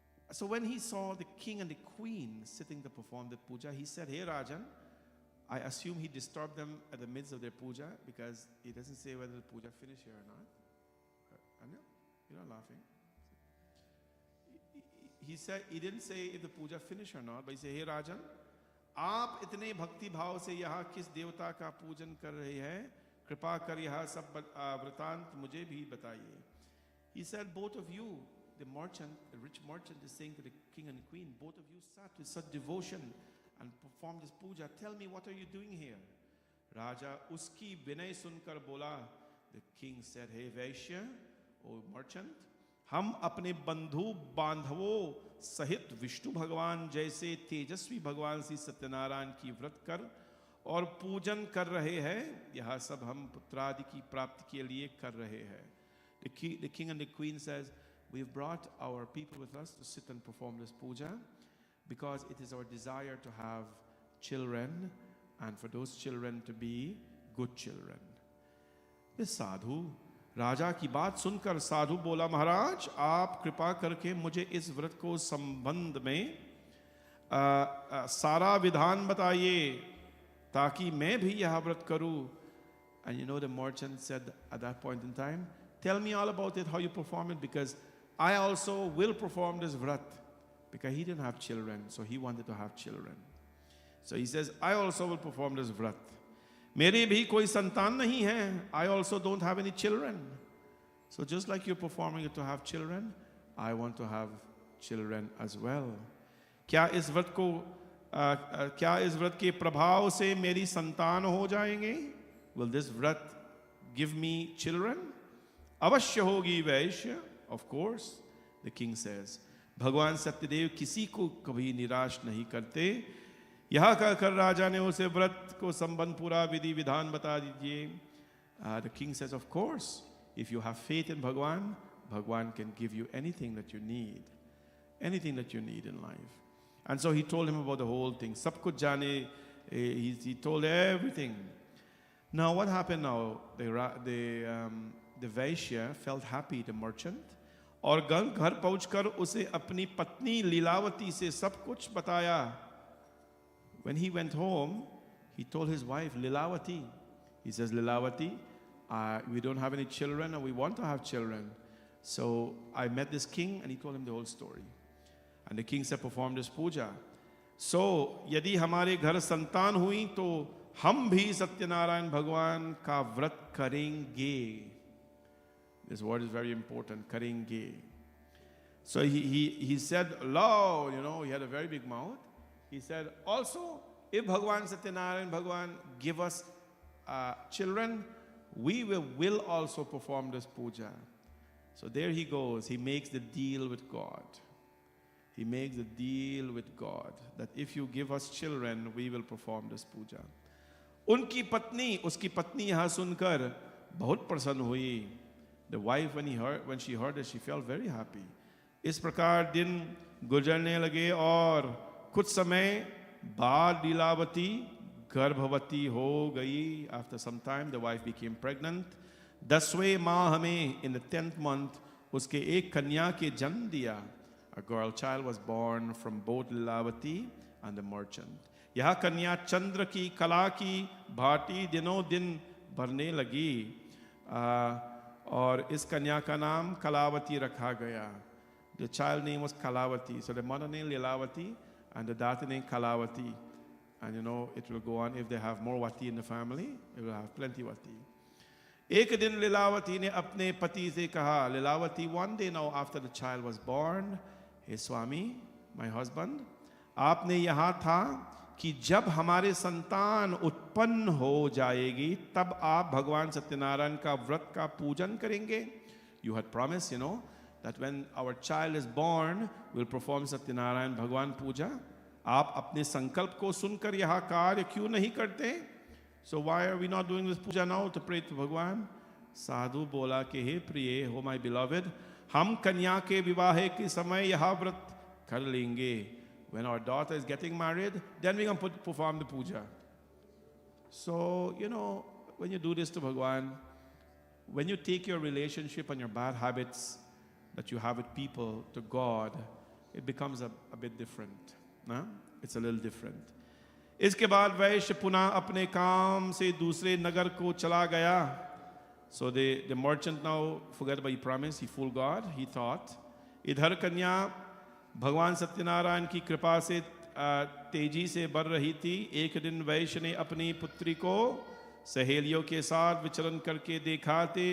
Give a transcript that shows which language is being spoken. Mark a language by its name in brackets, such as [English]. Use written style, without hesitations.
[English] So when he saw the king and the queen sitting to perform the puja, he said, "Hey Rajan," I assume he disturbed them at the midst of their puja because he doesn't say whether the puja finished here or not. Anya, you're not laughing. He didn't say if the puja finished or not, but he said, "Hey Rajan, [Hindi] आप इतने भक्ति भाव से यहाँ किस देवता का पूजन कर रहे हैं? कृपा कर यह सब वृतांत मुझे भी बताइए." [English] He said, "Both of you," the rich merchant is saying to the king and queen, "Both of you sat with such devotion and performed this puja. Tell me, what are you doing here?" [Hindi] Raja uski vinay sunkar bola. [English] The king said, "Hey Vaishya, O merchant, [Hindi] हम अपने बंधु बांधवों सहित विष्णु भगवान जैसे तेजस्वी भगवान श्री सत्यनारायण की व्रत कर और पूजन कर रहे हैं. यह सब हम पुत्रादि की प्राप्ति के लिए कर रहे हैं." [English] The king and the queen says, "We've brought our people with us to sit and perform this puja because it is our desire to have children and for those children to be good children." The sadhu, [Hindi] राजा की बात सुनकर साधु बोला, "महाराज, आप कृपा करके मुझे इस व्रत को संबंध में सारा विधान बताइए ताकि मैं भी यह व्रत करूं." [English] And the merchant said at that point in time, "Tell me all about it, how you perform it, because I also will perform this vrat because he didn't have children, so he wanted to have children. So he says, I also will perform this vrat. [Hindi] मेरे भी कोई संतान नहीं है. [English] I also don't have any children. So just like you're performing it to have children, I want to have children as well. [Hindi] क्या इस व्रत के प्रभाव से मेरी संतान हो जाएंगे? [English] Will this vrat give me children? [Hindi] अवश्य होगी वैश्य. [English] Of course, the king says. [Hindi] भगवान सत्यदेव किसी को कभी निराश नहीं करते. यह कहकर राजा ने उसे व्रत को संबंध पूरा विधि विधान बता दीजिए. [English] The king says, of course, if you have faith in Bhagwan, Bhagwan can give you anything that you need. Anything that you need in life. And so he told him about the whole thing. [Hindi] Sab kuch jane, [English] he told everything. Now what happened now? The Vaishya felt happy, the merchant. [Hindi] और घर पहुंचकर उसे अपनी पत्नी लीलावती से सब कुछ बताया. [English] When he went home, he told his wife, Lilavati. He says, Lilavati, we don't have any children and we want to have children. So I met this king and he told him the whole story. And the king said, perform this puja. [Hindi] So, यदि हमारे घर संतान हुई तो हम भी सत्यनारायण भगवान का व्रत करेंगे. [English] This word is very important, करेंगे. So he said, Lord, he had a very big mouth. He said, also, if Bhagwan Satyanarayan Bhagwan give us children, we will also perform this puja. So there he goes. He makes the deal with God. He makes the deal with God that if you give us children, we will perform this puja. [Hindi] उसकी पत्नी यहाँ सुनकर बहुत प्रसन्न हुई. [English] The wife, when she heard it, she felt very happy. [Hindi] इस प्रकार दिन गुजरने लगे और कुछ समय बाद लीलावती गर्भवती हो गई. [English] After some time, the wife became pregnant. [Hindi] 10वें माह में, [English] in the 10th month, [Hindi] उसके एक कन्या के जन्म दिया. [English] A girl child was born from both Lilavati and the merchant. [Hindi] यह कन्या चंद्र की कला की भांति दिनों दिन बढ़ने लगी. और इस कन्या का नाम कलावती रखा गया. [English] The child name was Kalavati. So the mother name Lilavati and the daughter name Kalavati. And it will go on. If they have more Vati in the family, it will have plenty Vati. [Hindi] एक दिन लीलावती ने अपने पति से कहा, [English] Lilavati, one day now after the child was born, hey Swami, my husband, [Hindi] आपने यहाँ था कि जब हमारे संतान उत्पन्न हो जाएगी तब आप भगवान सत्यनारायण का व्रत का पूजन करेंगे. [English] You had promised, that when our child is born, we'll perform Satyanarayan Bhagwan puja. [Hindi] आप अपने संकल्प को सुनकर यह कार्य क्यों नहीं करते? [English] So why are we not doing this puja now to pray to Bhagwan? [Hindi] साधु बोला कि हे प्रिय, हो [English] my beloved, [Hindi] हम कन्या के विवाह के समय यह व्रत कर लेंगे. [English] When our daughter is getting married, then we can perform the puja. So, when you do this to Bhagwan, when you take your relationship and your bad habits that you have with people to God, it becomes a bit different. No? It's a little different. [Hindi] इसके बाद वैश्य पुनः अपने काम से दूसरे नगर को चला गया. [English] So the merchant now forgot about his promise. He fooled God. He thought, [Hindi] इधर कन्या भगवान सत्यनारायण की कृपा से तेजी से बढ़ रही थी. एक दिन वैश्य ने अपनी पुत्री को सहेलियों के साथ विचरण करके देखा थे.